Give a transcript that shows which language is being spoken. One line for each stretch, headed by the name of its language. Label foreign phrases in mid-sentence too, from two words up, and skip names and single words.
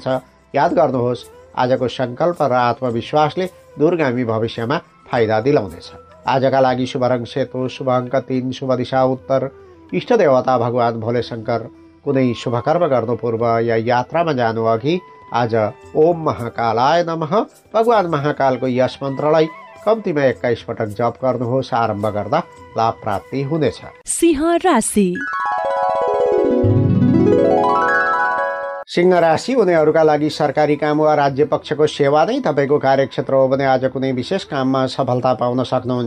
Nepali: याद गर्नुहोस्, आजको सङ्कल्प र आत्मविश्वासले दूरगामी भविष्यमा फाइदा दिलाउनेछ। आजका लागि शुभ रङ सेतो, शुभ अङ्क 3, शुभ दिशा उत्तर। इष्ट देवता भगवान् भोले शङ्कर। कुनै शुभ कर्म गर्नु पूर्व या यात्रामा जानु अघि आज
Sanskrit: ओम महाकालाय नमः
Nepali: भगवान् महाकालको यस मन्त्रलाई कम्तीमा 21 पटक जप गर्नुहोस्। आरम्भ गर्दा लाभ प्राप्ति हुनेछ। सिंह राशि। सिंह राशि हुनेहरूका लागि सरकारी काम वा राज्य पक्षको सेवा नै तपाईँको कार्यक्षेत्र हो भने आज कुनै विशेष काममा सफलता पाउन सक्नुहुन्छ।